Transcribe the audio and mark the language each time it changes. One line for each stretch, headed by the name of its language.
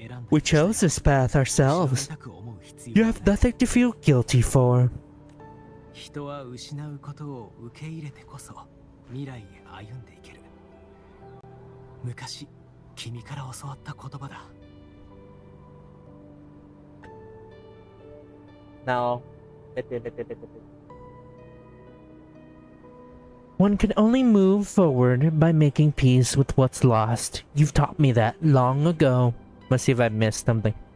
English: We chose this path ourselves. You have nothing to feel guilty for.
Japanese: 人は失うことを受け入れてこそ未来へ歩んでいける。昔君から教わった言葉だ。
English: Now, one can only move forward by making peace with what's lost. You've taught me that long ago. Let's see if I missed something.